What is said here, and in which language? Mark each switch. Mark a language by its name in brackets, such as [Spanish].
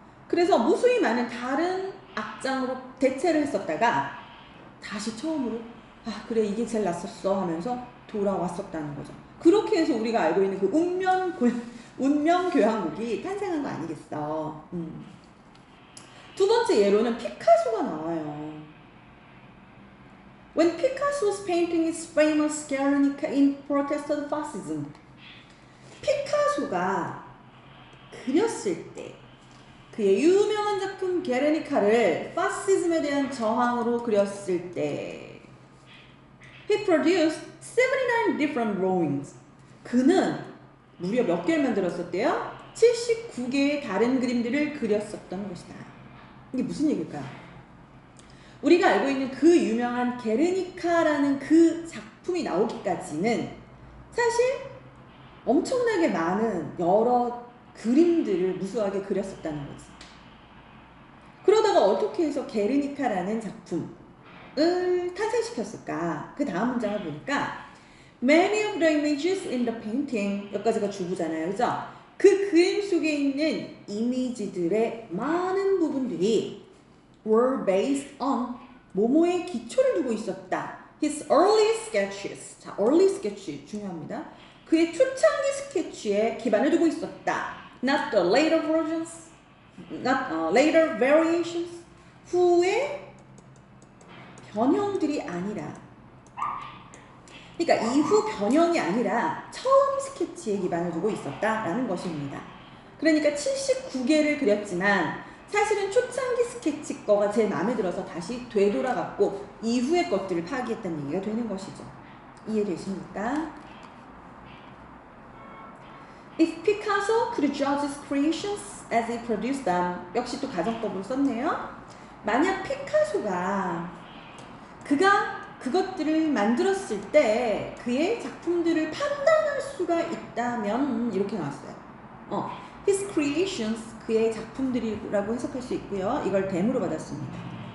[Korean] 그래서 무수히 많은 다른 악장으로 대체를 했었다가 다시 처음으로 아 그래 이게 제일 낫었어 하면서 돌아왔었다는 거죠. 그렇게 해서 우리가 알고 있는 그 운명 교향곡이 탄생한 거 아니겠어. 두 번째 예로는 피카소가 나와요. [English] When Picasso was painting his famous Guernica in protest of fascism. [Korean] 피카소가 그렸을 때 그의 유명한 작품 게르니카를 파시즘에 대한 저항으로 그렸을 때 [English] He produced 79 different drawings. [Korean] 그는 무려 몇 개를 만들었었대요? 79개의 다른 그림들을 그렸었던 것이다. 이게 무슨 얘기일까요? 우리가 알고 있는 그 유명한 게르니카라는 그 작품이 나오기까지는 사실 엄청나게 많은 여러 그림들을 무수하게 그렸었다는 거지. 그러다가 어떻게 해서 게르니카라는 작품을 탄생시켰을까? 그 다음 문장을 보니까 [English] Many of the images in the painting [Korean] 여기까지가 주부잖아요. 그죠? 그 그림 속에 있는 이미지들의 많은 부분들이 [English] were based on [Korean] 모모의 기초를 두고 있었다. [English] His early sketches. 자, early sketch [Korean] 중요합니다. 그의 초창기 스케치에 기반을 두고 있었다. [English] Not the later versions, not later variations. [Korean] 후의 변형들이 아니라, 그러니까 이후 변형이 아니라 처음 스케치에 기반을 두고 있었다라는 것입니다. 그러니까 79개를 그렸지만 사실은 초창기 스케치 거가 제일 마음에 들어서 다시 되돌아갔고 이후의 것들을 파기했다는 얘기가 되는 것이죠. 이해되십니까? [English] If Picasso could judge his creations as he produced them. [Korean] 역시 또 가정법으로 썼네요. 만약 피카소가 그가 그것들을 만들었을 때 그의 작품들을 판단할 수가 있다면 이렇게 나왔어요. [English] His creations, [Korean] 그의 작품들이라고 해석할 수 있고요. 이걸 댐으로 받았습니다.